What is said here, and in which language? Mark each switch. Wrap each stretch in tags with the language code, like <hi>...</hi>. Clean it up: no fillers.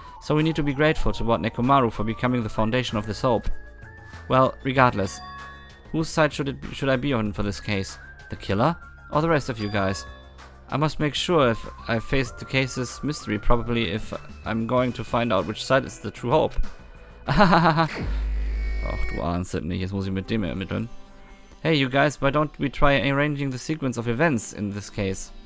<en>So we need to be grateful toward Nekomaru for becoming the foundation of this hope. Well, regardless, whose side should I be on for this case? The killer? Or the rest of you guys? I must make sure if I face the case's mystery probably if I'm going to find out which side is the true hope.</en> <de>Ach, du ahnst es nicht, jetzt muss ich mit dem ermitteln.</de> <en>Hey, you guys, why don't we try arranging the sequence of events in this case?</en>